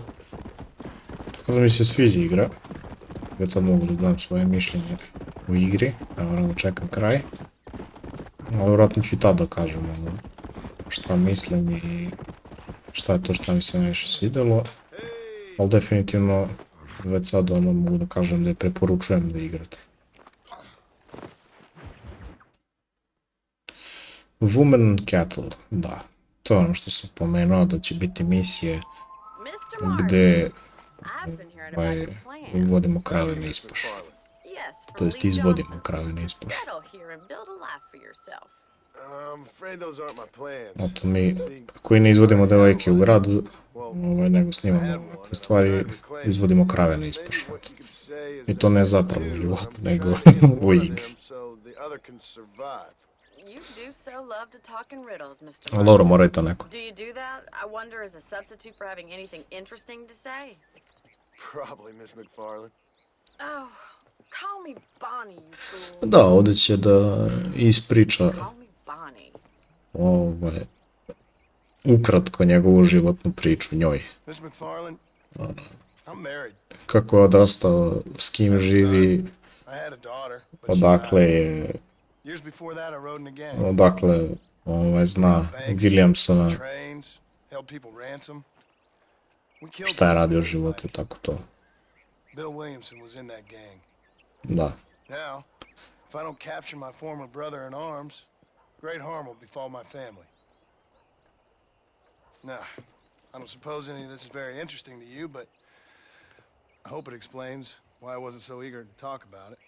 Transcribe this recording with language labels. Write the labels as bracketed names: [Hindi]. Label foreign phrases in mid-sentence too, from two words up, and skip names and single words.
[Serbian] Tako da mi se sviđa igra, već sad mogu da dam svoje mišljenje u igri, ja moram da čekam kraj. Ali vjerojatno ću i tada da kažem šta mislim i šta je to što mi se najviše svidjelo. Ali definitivno već sad mogu da kažem da je preporučujem da igrate. Woman and Cattle, da. To je ono što sam pomenuo da će biti misije gdje uvodimo krave na ispašu. To jest izvodimo krave na ispašu. Oto mi, koji ne izvodimo devojke u gradu, nego snimamo ovakve stvari, izvodimo krave na ispašu. I to ne zapravo u životu, nego u igri. [English] You do so love to talk in riddles, Mr. [Serbian] Ali dobro, mora i to neko. [English] Do you do that? I wonder as a substitute for having anything interesting to say. Probably, Miss McFarland. Oh, call me Bonnie, you fool. [Serbian] Da, ovdje će da ispriča [English] Call me Bonnie. [Serbian] ukratko njegovu životnu priču njoj. [English] Miss McFarland, I'm married. [Serbian] Kako je odrastao, s kim živi, [English] I had a daughter, but she [Serbian] odakle [English] died. [Serbian] je, [English] Years before that, I rode in a gang. [Serbian] odakle zna Williamsona, [English] Trains, held people ransom. We killed [Serbian] šta je radio u [English] people. [Serbian] životu i tako to. [English] Bill Williamson was in that gang. [Serbian] Da. [English] Now, if I don't capture my former brother in arms, great harm will befall my family. Now, I don't suppose any of this is very interesting to you, but I hope it explains why I wasn't so eager to talk about it.